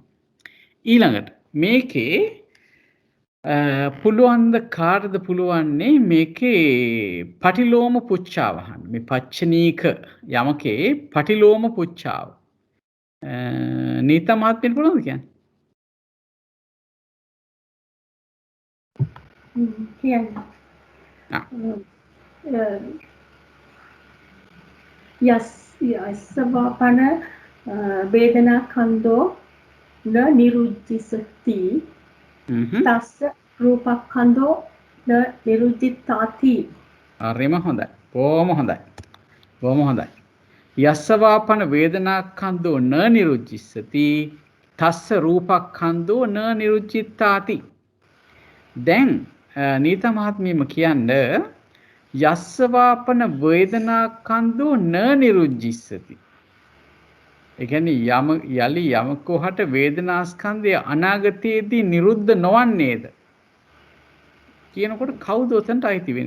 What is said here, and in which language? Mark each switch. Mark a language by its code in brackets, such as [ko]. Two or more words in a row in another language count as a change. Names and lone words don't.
[si] ඊළඟට මේකේ පුළුවන්ද කාටද පුළුවන්නේ මේකේ පටිලෝම පුච්චාව අහන්න. මේ පච්චනීක යමකේ පටිලෝම පුච්චාව. නීතා මහත්මියට පුළුවන්ද කියන්නේ? [pi] යස්සවාපන වේදනා කන්දෝ න නිරුද්ධිසති තස්ස රූපක්ඛන්தோ න නිරුද්ධිතාති. [si] හරිම හොඳයි. බොහොම හොඳයි. බොහොම හොඳයි. [pi] යස්සවාපන වේදනාක්ඛන්தோ න නිරුද්ධිසති තස්ස රූපක්ඛන්தோ න නිරුද්ධිතාති. [si] දැන් නීතා මහත්මියම කියන්නේ [pi] යස්සවාපන වේදනාක්ඛන්தோ න නිරුද්ධිසති. [si] ඒ කියන්නේ යලි යමකෝහට වේදනාස්කන්ධය අනාගතයේදී නිරුද්ධ නොවන්නේද කියනකොට කවුද උතන්ට අයිති වෙන්නේ?